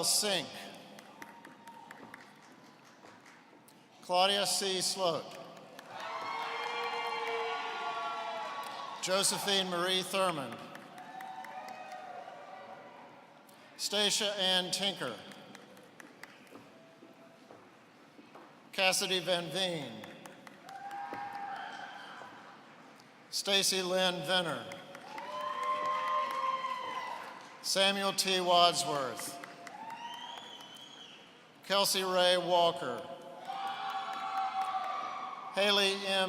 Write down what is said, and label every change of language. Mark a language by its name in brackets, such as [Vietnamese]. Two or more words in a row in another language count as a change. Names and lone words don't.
[English] Sink, Claudia C. Sloat, Josephine Marie Thurman, Stacia Ann Tinker, Cassidy Van Veen, Stacy Lynn Venner, Samuel T. Wadsworth, Kelsey Ray Walker, Haley M.